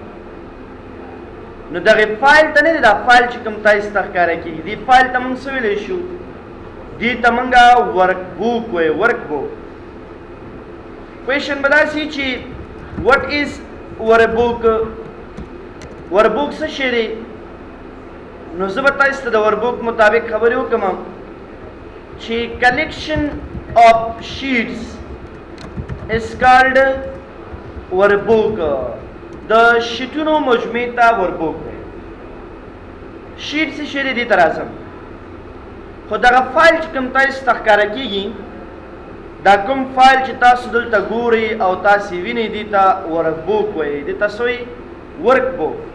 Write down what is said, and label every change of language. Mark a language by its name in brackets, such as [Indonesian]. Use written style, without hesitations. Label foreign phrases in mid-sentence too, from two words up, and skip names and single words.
[Pashto] نو دغه فایل ته نه دی دا فایل چې کوم تاسو ته ښکاره کېږي دې فایل ته موږ څه ویلی شو دې ته موږ ورک بوک وایو ورک بوک کوېشن به دا سي چې [English] what is workbook [Pashto] ورک بوک څه شی دی نو زه به تاسو ته د ورک بوک مطابق خبرې وکړم چې [English] collection of sheets is called workbook [Pashto] د شیټونو مجموعې ته ورکبوک دی شیټ څه شی دی دې ته راځم خو دغه فایل چې کوم تاسو ته ښکاره کېږي دا کوم فایل چې تاسو دلته ګورئ او تاسو وینئ دې ته ورکبوک وایي دې ته څه وایي ورکبوک